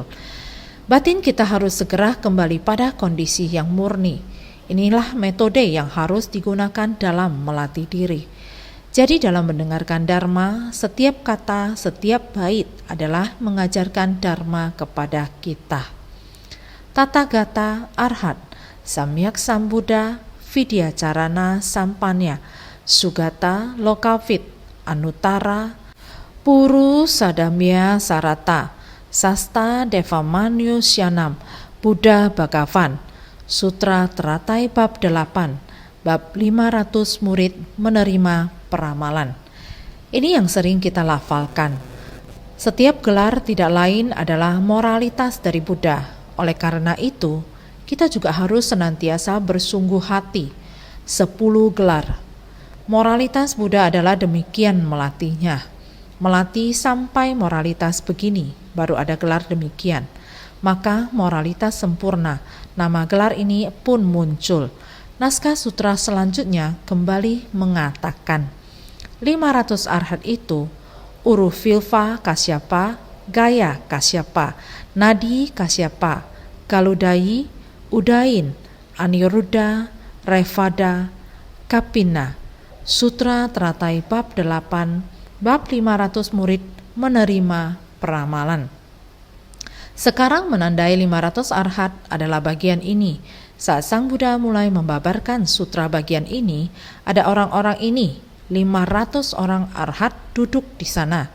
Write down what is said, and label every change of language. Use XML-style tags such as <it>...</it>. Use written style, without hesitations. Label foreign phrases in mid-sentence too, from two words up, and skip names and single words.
<id>Batin kita harus segera kembali pada kondisi yang murni. Inilah metode yang harus digunakan dalam melatih diri. Jadi dalam mendengarkan Dharma, setiap kata, setiap bait adalah mengajarkan Dharma kepada kita.</id> <sa>Tathagata Arhat Samyak Sambuddha Vidyacarana Sampanya Sugata Lokavit Anuttara Puru Sadamya Sarata Sasta Devamanyusyanam Buddha Bhagavan Sutra Teratai Bab 8 Bab 500 Murid Menerima Peramalan.</sa> <id>Ini yang sering kita lafalkan. Setiap gelar tidak lain adalah moralitas dari Buddha. Oleh karena itu, kita juga harus senantiasa bersungguh hati. 10 gelar. Moralitas Buddha adalah demikian melatihnya. Melatih sampai moralitas begini, baru ada gelar demikian. Maka moralitas sempurna, nama gelar ini pun muncul. Naskah sutra selanjutnya kembali mengatakan, 500 arhat itu, Uruvvilva Kasyapa, Gaya Kasyapa, Nadi Kasyapa, Galudayi, Udain, Aniruddha, Revada, Kapina. Sutra Teratai Bab 8, Bab 500 Murid Menerima Peramalan. Sekarang menandai 500 arhat adalah bagian ini. Saat Sang Buddha mulai membabarkan sutra bagian ini, ada orang-orang ini, 500 orang arhat duduk di sana.</id>